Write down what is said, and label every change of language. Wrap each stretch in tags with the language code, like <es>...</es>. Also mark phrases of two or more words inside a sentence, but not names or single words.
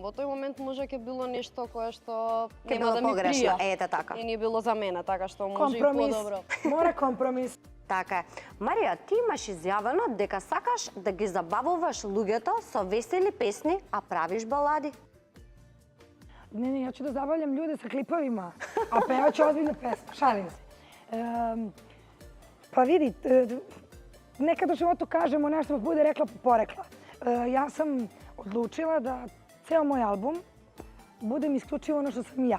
<mk>Во тој момент може ќе било нешто кое што Ке нема било да ми погрешно, прија. ете така. И не било за мене, така што може и компромис. подобро. Мора компромис. Така е. Марија, ти имаш изјавено дека сакаш да ги забавуваш луѓето со весели песни, а правиш балади.</mk> <sr>Не, ја ќе да забавljam лjude sa клиповima, a pevaću ozbiljne pesme, šalim se. Pa vidi, nekad u životu kažemo nešto pa bude rekla pa porekla. Ja sam odlučila da ceo moj album budem isključivo ono što sam ja.</sr>